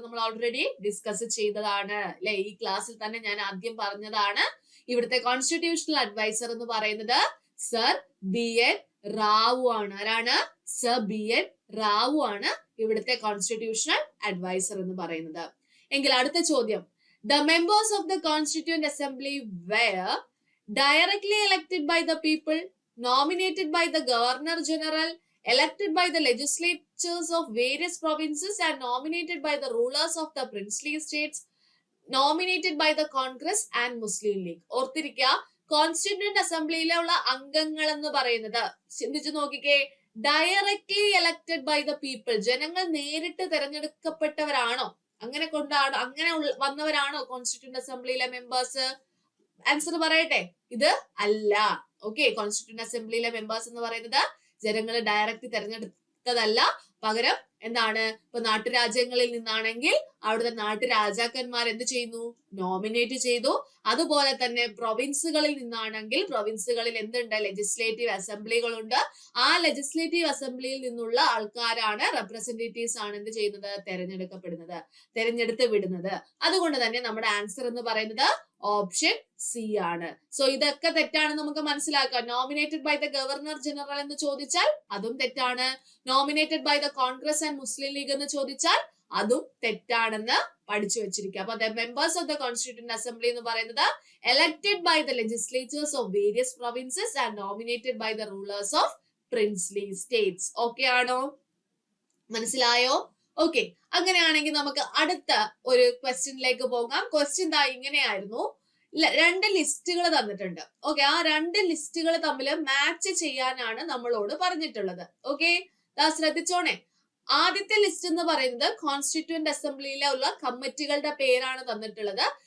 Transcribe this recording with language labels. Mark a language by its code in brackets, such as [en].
[ml] നമ്മൾ already discuss ചെയ്തതാണ് അല്ലെ. ഈ ക്ലാസ്സിൽ തന്നെ ഞാൻ ആദ്യം പറഞ്ഞതാണ്. ഇവിടുത്തെ കോൺസ്റ്റിറ്റ്യൂഷണൽ അഡ്വൈസർ എന്ന് പറയുന്നത് സർ ബി എൻ റാവു ആണ്. ആരാണ്? സർ ബി എൻ റാവു ആണ് ഇവിടുത്തെ കോൺസ്റ്റിറ്റ്യൂഷണൽ അഡ്വൈസർ എന്ന് പറയുന്നത്. എങ്കിൽ അടുത്ത ചോദ്യം: [en] The members of the Constituent Assembly were directly elected by the people, nominated by the Governor General, elected by the legislatures of various provinces, and nominated by the rulers of the princely states, nominated by the Congress and Muslim League. [ml] ഓർത്തിരിക്കുക, constituent അസംബ്ലിയിലുള്ള അംഗങ്ങൾ എന്ന് പറയുന്നത് ചിന്തിച്ചു നോക്കിക്കേ, [en] directly elected by the people, [ml] ജനങ്ങൾ നേരിട്ട് തെരഞ്ഞെടുക്കപ്പെട്ടവരാണോ? അങ്ങനെ വന്നവരാണോ constituent അസംബ്ലിയിലെ members? Answer പറയട്ടെ, ഇത് അല്ല. ഓക്കെ, കോൺസ്റ്റിറ്റ്യൂന്റ് അസംബ്ലിയിലെ മെമ്പേഴ്സ് എന്ന് പറയുന്നത് ജനങ്ങൾ ഡയറക്റ്റ് തെരഞ്ഞെടുത്തതല്ല, പകരം എന്താണ്, ഇപ്പൊ നാട്ടുരാജ്യങ്ങളിൽ നിന്നാണെങ്കിൽ അവിടുത്തെ നാട്ടുരാജാക്കന്മാർ എന്ത് ചെയ്യുന്നു, നോമിനേറ്റ് ചെയ്തു. അതുപോലെ തന്നെ പ്രൊവിൻസുകളിൽ നിന്നാണെങ്കിൽ പ്രൊവിൻസുകളിൽ എന്തുണ്ട്, ലെജിസ്ലേറ്റീവ് അസംബ്ലികളുണ്ട്. ആ ലെജിസ്ലേറ്റീവ് അസംബ്ലിയിൽ നിന്നുള്ള ആൾക്കാരാണ്, റെപ്രസെന്റേറ്റീവ്സ് ആണ് എന്ത് ചെയ്യുന്നത്, തെരഞ്ഞെടുത്ത് വിടുന്നത്. അതുകൊണ്ട് തന്നെ നമ്മുടെ ആൻസർ എന്ന് പറയുന്നത് ഓപ്ഷൻ സി ആണ്. സോ ഇതൊക്കെ തെറ്റാണ് നമുക്ക് മനസ്സിലാക്കാം. [en] nominated by the governor general [ml] എന്ന് ചോദിച്ചാൽ അതും തെറ്റാണ്. [en] nominated by the Congress and Muslim League [ml] എന്ന് ചോദിച്ചാൽ അതും തെറ്റാണെന്ന് പഠിച്ചു വെച്ചിരിക്കുക. [en] അപ്പൊ the members of the constituent assembly [ml] എന്ന് പറയുന്നത് [en] elected by the legislatures of various provinces and nominated by the rulers of princely states. [ml] Okay ആണോ, മനസ്സിലായോ? ഓക്കെ, അങ്ങനെയാണെങ്കിൽ നമുക്ക് അടുത്ത ഒരു ക്വസ്റ്റ്യനിലേക്ക് പോകാം. ക്വസ്റ്റ്യൻ ദാ ഇങ്ങനെയായിരുന്നു. രണ്ട് ലിസ്റ്റുകൾ തന്നിട്ടുണ്ട്. ഓക്കെ, ആ രണ്ട് ലിസ്റ്റുകൾ തമ്മിൽ മാച്ച് ചെയ്യാനാണ് നമ്മളോട് പറഞ്ഞിട്ടുള്ളത്. ഓക്കെ, ശ്രദ്ധിച്ചോണേ. ആദ്യത്തെ ലിസ്റ്റ് എന്ന് പറയുന്നത് കോൺസ്റ്റിറ്റ്യൂന്റ് അസംബ്ലിയിലുള്ള കമ്മിറ്റികളുടെ പേരാണ് തന്നിട്ടുള്ളത്.